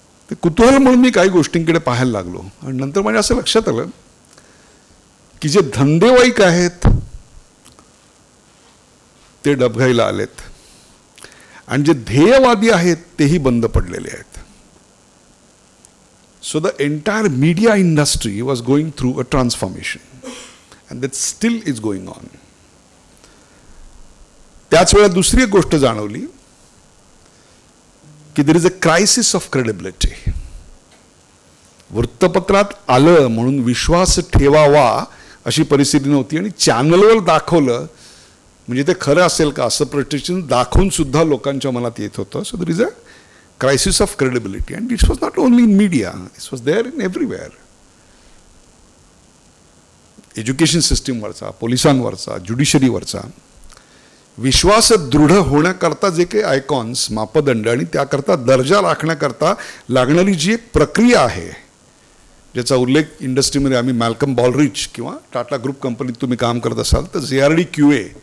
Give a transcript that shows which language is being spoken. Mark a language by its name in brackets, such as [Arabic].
[Marathi] ते कुतूहल म्हणून मी काही गोष्टींकडे पाहायला लागलो आणि नंतर माझ्या असं लक्षात आलं की जे धंदेवाईक आहेत ते डबघाईला आलेत आणि जे ध्येयवादी आहेत तेही बंद पडलेले आहेत. [English] So the entire media industry was going through a transformation and that still is going on. [Marathi] त्याच वेळा दुसरी एक गोष्ट जाणवली की [English] there is a crisis of credibility. [Marathi] वृत्तपत्रात आलं म्हणून विश्वास ठेवावा अशी परिस्थिती नव्हती आणि चॅनलवर दाखवलं म्हणजे ते खरं असेल का असं प्रतिष्ठित दाखवून सुद्धा लोकांच्या मनात येत होतं. [English] So there is a crisis of credibility and it was not only in media, it was there in everywhere. [Marathi] Education सिस्टीमवरचा, पोलिसांवरचा, ज्युडिशरीवरचा विश्वास दृढ होण्याकरता जे काही आयकॉन्स, मापदंड आणि त्याकरता दर्जा राखण्याकरता लागणारी जी एक प्रक्रिया आहे, ज्याचा उल्लेख इंडस्ट्रीमध्ये आम्ही मॅल्कम बॉलरिच किंवा टाटा ग्रुप कंपनीत तुम्ही काम करत असाल तर JRD QA